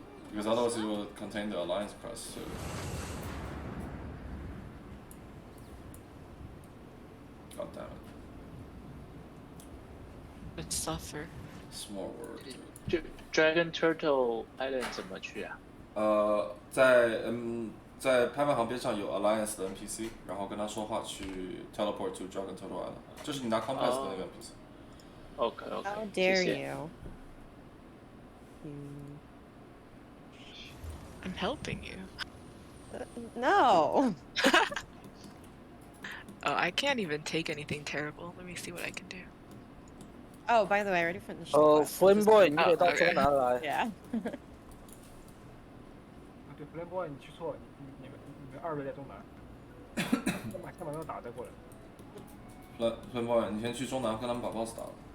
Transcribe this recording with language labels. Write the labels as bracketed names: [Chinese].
[English] Because otherwise it will contain the alliance quest too. God damn it. Let's suffer. Small word. [Chinese] Dragon Turtle Island 怎么去啊？在拍卖行边上有 Alliance 的 NPC， 然后跟他说话去 [English] teleport to Dragon Turtle Island， [Chinese] 就是你拿 compass 的那个 NPC。 OK。 [English] How dare you? I'm helping you. No. Oh, I can't even take anything terrible. Let me see what I can do. Oh, by the way, I already finished. [Chinese] Flame Boy， 你得到中南来。 [English] Yeah. [Chinese] 对 ，Flame Boy， 你去错了，你们2位在中南，先把那个打再过来。 Flame Boy， 你先去中南跟他们把 boss 打了。